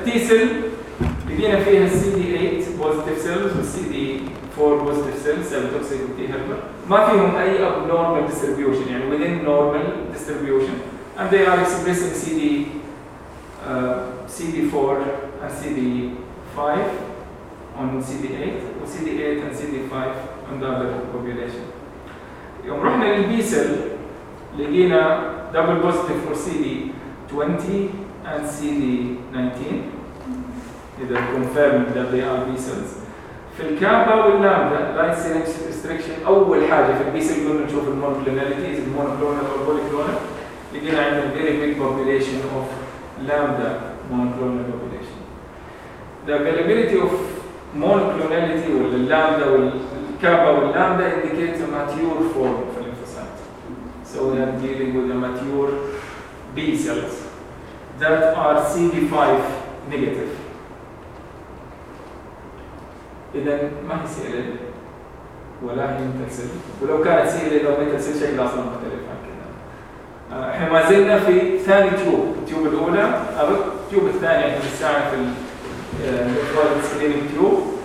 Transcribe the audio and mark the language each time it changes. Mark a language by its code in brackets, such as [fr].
[ar] التي سيل بقينا فيها السي دي 8 بوزيتيف سيلز والسي دي 4 بوزيتيف سيلز سيل توكسيك تي هيلبر ما فيهم اي اب نورمال ديستريبيوشن يعني [en] within normal distribution and they are expressing CD CD4 and CD5 on CD8 و CD8 and CD5 on the other population. [ar] يوم رحنا [en] للB cell [ar] لقينا [en] double positive for CD20 and CD19 إذا confirmed that they are B cells. [ar] في الكابا واللامدا [en] line selection restriction [ar] أول حاجة في البي سيل قلنا نشوف المونوكلوناليتي إذا المونوكلونال أو البوليكلونال لقينا عندنا [en] very big population of lambda monoclonal population. The availability of monoclonality or the lambda or kappa or lambda indicates a mature form of lymphocyte. So we are dealing with a mature B cells that are CD5 negative. [ar] إذا ما هي CLL ولا هي متلسل ولو كانت CLL أو متلسل شيء لازم مختلف عن كده. إحنا ما زلنا في ثاني تيوب الأولى أو التيوب الثاني إحنا بنساعد في الكوالت سكرينينج تيوب.